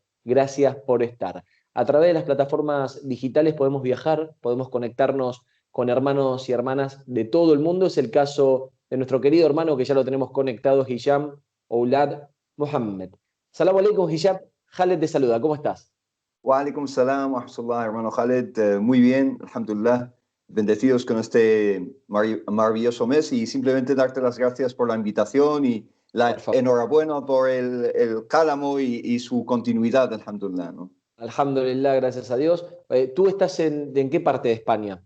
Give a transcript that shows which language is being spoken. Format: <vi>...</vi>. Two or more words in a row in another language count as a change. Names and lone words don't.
<es>Gracias por estar. A través de las plataformas digitales podemos viajar, podemos conectarnos con hermanos y hermanas de todo el mundo. Es el caso de nuestro querido hermano que ya lo tenemos conectado, Hisham Oulad Mohammed.</es> <ar>السلام عليكم, Hisham.</ar> <es>Khaled te saluda, ¿cómo estás?</es> <ar>وعليكم السلام ورحمة الله,</ar> <es>hermano Khaled. Muy bien, alhamdulillah. Bendecidos con este maravilloso mes y simplemente darte las gracias por la invitación y la enhorabuena por el Cálamo y su continuidad, alhamdulillah, ¿no? Alhamdulillah, gracias a Dios. ¿Tú estás en qué parte de España?</es>